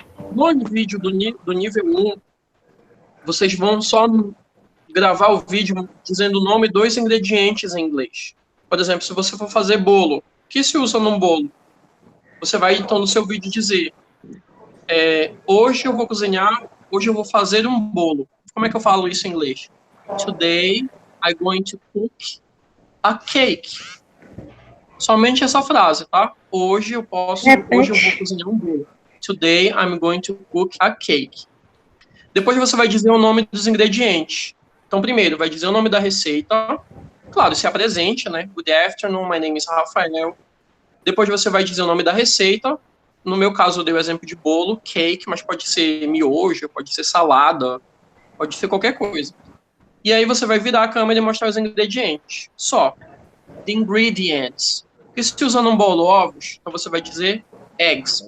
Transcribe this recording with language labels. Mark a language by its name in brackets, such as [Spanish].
[Portuguese] No vídeo do nível 1, vocês vão só gravar o vídeo dizendo o nome dos ingredientes em inglês. Por exemplo, se você for fazer bolo, o que se usa num bolo? Você vai, então, no seu vídeo dizer, hoje eu vou cozinhar, hoje eu vou fazer um bolo. Como é que eu falo isso em inglês? [English] Today, I'm going to cook a cake. [Portuguese] Somente essa frase, tá? Hoje eu vou cozinhar um bolo. [English] Today, I'm going to cook a cake. [Portuguese] Depois você vai dizer o nome dos ingredientes. Então, primeiro, vai dizer o nome da receita. Claro, se apresente, né? [English] Good afternoon, my name is Rafael. [Portuguese] Depois você vai dizer o nome da receita. No meu caso, eu dei o exemplo de bolo, cake, mas pode ser miojo, pode ser salada, pode ser qualquer coisa. E aí você vai virar a câmera e mostrar os ingredientes. Só. [English] The ingredients. [Portuguese] Porque se usa num bolo ovos, então você vai dizer eggs.